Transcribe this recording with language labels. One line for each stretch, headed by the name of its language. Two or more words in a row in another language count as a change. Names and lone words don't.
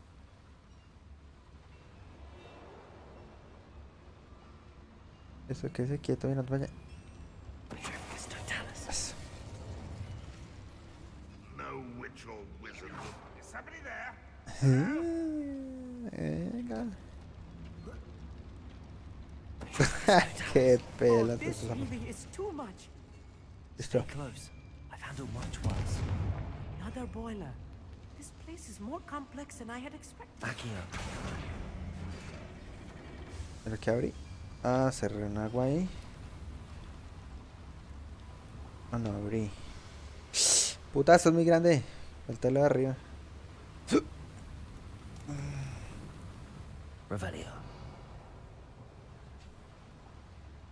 Spanish: Eso, que se quieto mirando para allá. Eso. Venga. Qué pela.
English: This really is too much. Stay close. I've handled much worse. Another boiler. This place is more complex than I had expected.
Spanish: ¿Pero qué abrí? Cerré un agua ahí. No abrí. Putazo, es muy grande. Falta lo de arriba. Revelio.